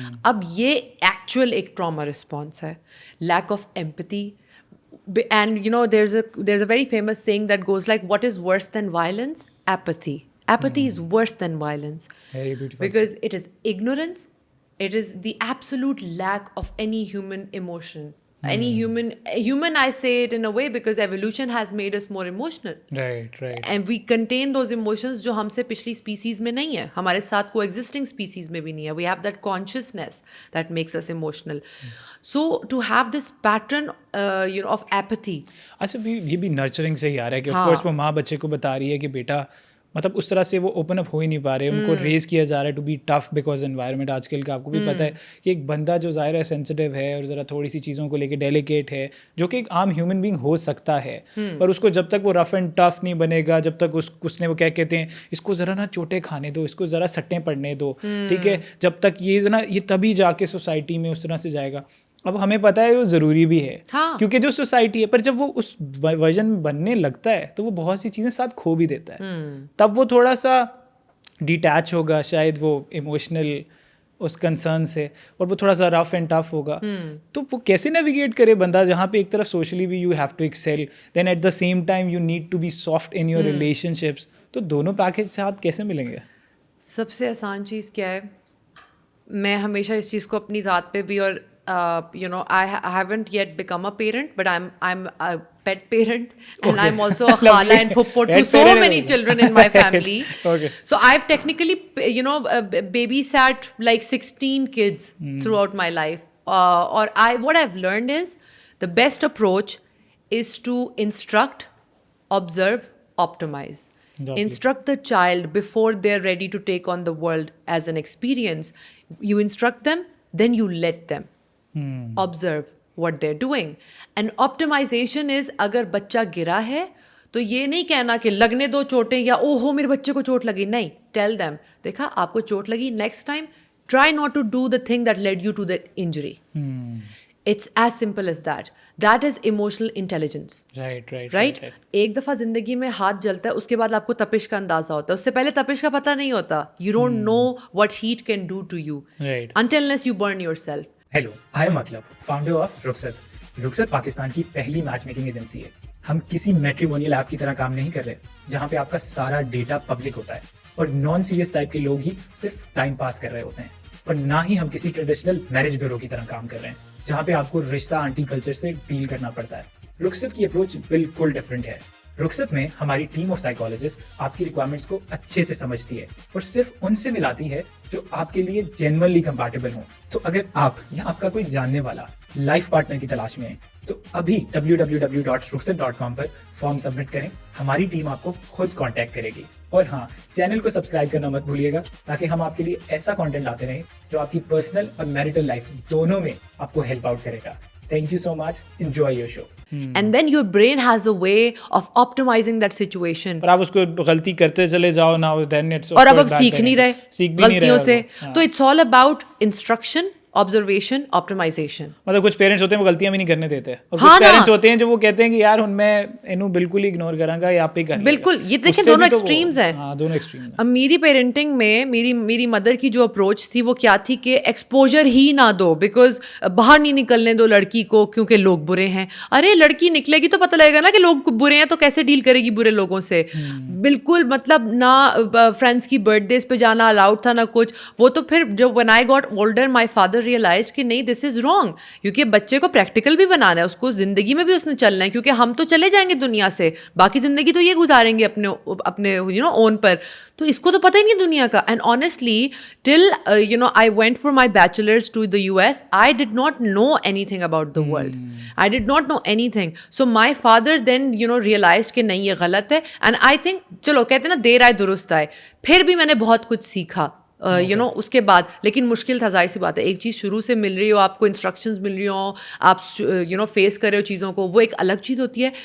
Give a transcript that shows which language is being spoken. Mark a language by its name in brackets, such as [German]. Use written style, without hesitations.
[Urdu] اب یہ ایکچوئل ایک ٹراما رسپانس ہے, [English] Lack of empathy. And there's a very famous saying that goes like, what is worse than violence? Apathy. Apathy is worse than violence. Very beautiful. Because it is ignorance. It is the absolute lack of any human emotion. Any human, I say it in a way because evolution has made us more emotional. Right. And we contain those emotions [Urdu] جو ہم سے پچھلی species میں نہیں ہے, [English] ہمارے ساتھ coexisting species میں بھی نہیں ہے. We have that consciousness that makes us emotional. So to have this pattern of apathy. [Urdu] اچھا یہ بھی نرچرنگ سے ہی آ رہا ہے کہ آف کورس وہ ماں بچے کو بتا رہی ہے کہ بیٹا مطلب اس طرح سے وہ اوپن اپ ہو ہی نہیں پا رہے, ان کو ریز کیا جا رہا ہے [English] to be tough [Urdu] because environment آج کل کا آپ کو بھی پتہ ہے کہ ایک بندہ جو ظاہر ہے سینسٹیو ہے اور ذرا تھوڑی سی چیزوں کو لے کے ڈیلیکیٹ ہے, جو کہ ایک عام ہیومن بینگ ہو سکتا ہے, پر اس کو جب تک وہ رف اینڈ ٹف نہیں بنے گا, جب تک اس نے وہ کیا کہتے ہیں اس کو ذرا نا چوٹیں کھانے دو, اس کو ذرا سٹیں پڑنے دو, ٹھیک ہے, جب تک یہ تبھی جا کے سوسائٹی میں اس طرح سے جائے گا. اب ہمیں پتہ ہے وہ ضروری بھی ہے کیونکہ جو سوسائٹی ہے, پر جب وہ اس ورژن میں بننے لگتا ہے تو وہ بہت سی چیزیں ساتھ کھو بھی دیتا ہے, تب وہ تھوڑا سا ڈیٹیچ ہوگا شاید وہ ایموشنل اس کنسرن سے, اور وہ تھوڑا سا رف اینڈ ٹف ہوگا. تو وہ کیسے نیویگیٹ کرے بندہ جہاں پہ ایک طرف سوشلی بھی [English] You have to excel, then at the same time you need to be soft in your relationships. [Urdu] تو دونوں پیکج ساتھ کیسے ملیں گے؟ سب سے آسان چیز کیا ہے, میں ہمیشہ اس چیز کو اپنی ذات پہ بھی, اور [English] I haven't yet become a parent, but I'm a pet parent, and I'm also a khala and phuppo to so many children in my family. So I've technically babysat like 16 kids throughout my life. What I've learned is the best approach is to instruct, observe, optimize. Instruct the child before they're ready to take on the world as an experience. You instruct them, then you let them observe what they're doing. And optimization is, [Urdu] اگر بچہ گرا ہے تو یہ نہیں کہنا کہ لگنے دو چوٹیں یا او ہو میرے بچے کو چوٹ لگی, نہیں, [English] tell them [Urdu] دیکھا آپ کو چوٹ لگی, [English] next time try not to do the thing that led you to that injury. It's as simple as that. That is emotional intelligence. Right? [Urdu] ایک دفعہ زندگی میں ہاتھ جلتا ہے, اس کے بعد آپ کو تپش کا اندازہ ہوتا ہے, اس سے پہلے تپش کا پتہ نہیں ہوتا. [English] You don't know what heat can do to you until unless you burn yourself. [Urdu] Hello, I am مطلب فاؤنڈر آف رخصت. رخصت پاکستان کی پہلی میچ میکنگ ایجنسی ہے. ہم کسی میٹریمونیل ایپ کی طرح کام نہیں کر رہے جہاں پہ آپ کا سارا ڈیٹا پبلک ہوتا ہے اور نان سیریس ٹائپ کے لوگ ہی صرف ٹائم پاس کر رہے ہوتے ہیں, اور نہ ہی ہم کسی ٹریڈیشنل میرج بیورو کی طرح کام کر رہے ہیں جہاں پہ آپ کو رشتہ آنٹی کلچر سے ڈیل کرنا پڑتا ہے. رخصت کی اپروچ بالکل ڈفرینٹ ہے. رخصت میں ہماری ٹیم آف سائیکالوجسٹ آپ کی ریکوائرمنٹس کو اچھے سے سمجھتی ہے اور صرف ان سے ملاتی ہے جو آپ کے لیے جینوئنلی کمپیٹیبل ہوں. تو اگر آپ یا آپ کا کوئی جاننے والا لائف پارٹنر کی تلاش میں ہے تو ابھی www.rukhsat.com پر فارم سبمٹ کریں. ہماری ٹیم آپ کو خود کانٹیکٹ کرے گی. اور ہاں, چینل کو سبسکرائب کرنا مت بھولیے گا تاکہ ہم آپ کے لیے ایسا کانٹینٹ لاتے رہیں جو آپ کی پرسنل اور میریٹل لائف دونوں میں آپ کو ہیلپ آؤٹ کرے گا. [English] Thank you so much. Enjoy your show. And then your brain has a way of optimizing that situation. [Urdu] پر آپ اس کو غلطی کرتے چلے جاؤ نا, [English] then it's [Urdu] اور اب سیکھ نہیں رہے غلطیوں سے. [English] تو it's all about instruction, observation, optimization. [Urdu] مطلب کچھ پیرنٹس ہوتے ہیں وہ غلطیاں بھی نہیں کرنے دیتے, اور کچھ پیرنٹس ہوتے ہیں جو وہ کہتے ہیں کہ یار میں انہوں بالکل اگنور کروں گا یا آپ ہی کر لیں. بالکل, یہ دیکھیں دونوں ایکسٹریمز ہیں. ہاں, دونوں ایکسٹریمز ہیں. اب میری پیرنٹنگ میں میری مدر کی جو اپروچ تھی وہ کیا تھی کہ ایکسپوجر ہی نہ دو, بیکاز باہر نہیں نکلنے دو لڑکی کو کیونکہ لوگ برے ہیں. ارے لڑکی نکلے گی تو پتہ لگے گا نا کہ لوگ برے ہیں, تو کیسے ڈیل کرے گی برے لوگوں سے. بالکل, مطلب نہ فرینڈس کی برتھ ڈیز پہ جانا الاؤڈ تھا نہ کچھ. وہ تو پھر جب [English] when I got older my father realized [Urdu] کہ نہیں [English] this is wrong, [Urdu] کیونکہ بچے کو پریکٹیکل بھی بنانا ہے, اس کو زندگی میں بھی اس نے چلنا ہے, کیونکہ ہم تو چلے جائیں گے دنیا سے, باقی زندگی تو یہ گزاریں گے اپنے اون پر. تو اس کو تو پتہ ہی نہیں دنیا کا. [English] And honestly till I went for my bachelor's to the US, I did not know anything about the world. I did not know anything. So my father then realized [Urdu] کہ نہیں یہ غلط ہے. [English] And I think [Urdu] چلو کہتے ہیں نا دیر آئے درست آئے, پھر بھی میں نے بہت کچھ سیکھا یو نو اس کے بعد. لیکن مشکل تھا, ظاہر سی بات ہے, ایک چیز شروع سے مل رہی ہو آپ کو, انسٹرکشنز مل رہی ہوں, آپ یو نو فیس کر رہے ہو چیزوں کو, وہ ایک الگ چیز ہوتی ہے.